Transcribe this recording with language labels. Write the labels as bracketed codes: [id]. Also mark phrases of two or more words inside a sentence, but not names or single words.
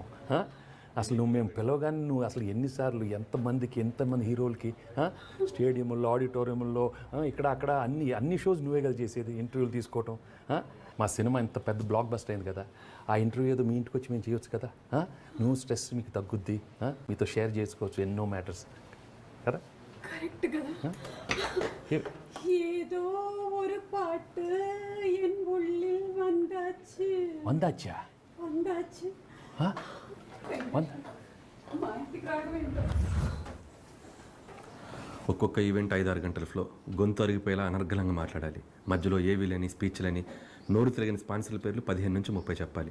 [te] అసలు నువ్వు మేము పిలవగానే నువ్వు అసలు ఎన్నిసార్లు ఎంతమంది హీరోలకి స్టేడియంలో, ఆడిటోరియంలో, ఇక్కడ అక్కడ అన్ని షోస్ నువ్వే కదా చేసేది, ఇంటర్వ్యూలు తీసుకోవటం. మా సినిమా ఇంత పెద్ద బ్లాక్ బస్టర్ అయింది కదా, ఆ ఇంటర్వ్యూ ఏదో మీ ఇంటికి వచ్చి మేము చేయొచ్చు కదా. నువ్వు స్ట్రెస్ మీకు తగ్గుద్ది, మీతో షేర్ చేసుకోవచ్చు ఎన్నో మ్యాటర్స్ కదా. కరెక్ట్ కదా. ఏదో [ta] ஒரு பாட்டு என் உள்ளில் வந்தாச்சு. వందాచ్చా? [te] வந்தாச்சு. మా ఇంటికి రావడం ఏంటో. ఒక్కొక్క ఈవెంట్ 5-6 గంటల ఫ్లో, గొంతు అరిగిపోయేలా అనర్గళంగా మాట్లాడాలి. మధ్యలో ఏవీలని, స్పీచ్లని, నోరు తిరిగిన స్పాన్సర్ల పేర్లు 15 నుంచి 30 చెప్పాలి.